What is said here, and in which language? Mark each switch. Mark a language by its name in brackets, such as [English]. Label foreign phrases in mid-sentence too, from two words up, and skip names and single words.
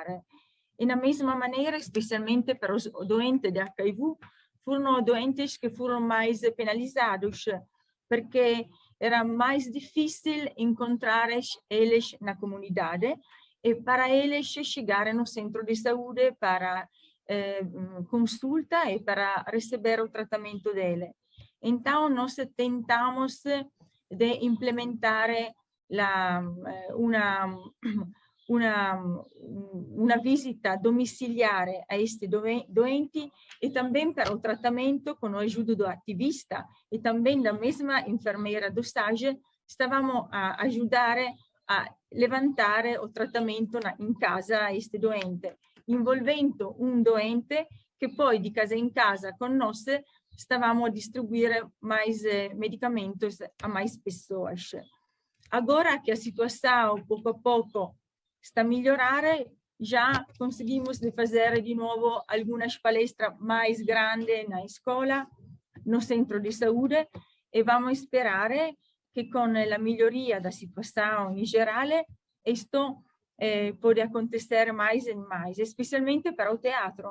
[Portuguese] E na mesma maneira, especialmente para os doentes de HIV, foram doentes que foram mais penalizados, porque era mais difícil encontrar eles na comunidade e para eles chegarem no centro de saúde para consulta e para receber o tratamento dele. Então, nós tentamos de implementar [Italian] una visita domiciliare a questi [Portuguese] doenti e também para o tratamento com a ajuda do ativista e também da mesma enfermeira do estágio, [Italian] stavamo a [Portuguese] ajudar a levantar o tratamento [Italian] in casa [Portuguese] a este doente, envolvendo [Italian] un doente che poi di casa in casa con [Portuguese] nós [Italian] stavamo a distribuire [Portuguese] mais medicamentos a mais pessoas. Agora que a situação pouco a pouco está a melhorar, já conseguimos de fazer de novo algumas palestras mais grandes na escola, no centro de saúde, e vamos esperar que com a melhoria da situação em geral, isto pode acontecer mais e mais, especialmente para o teatro.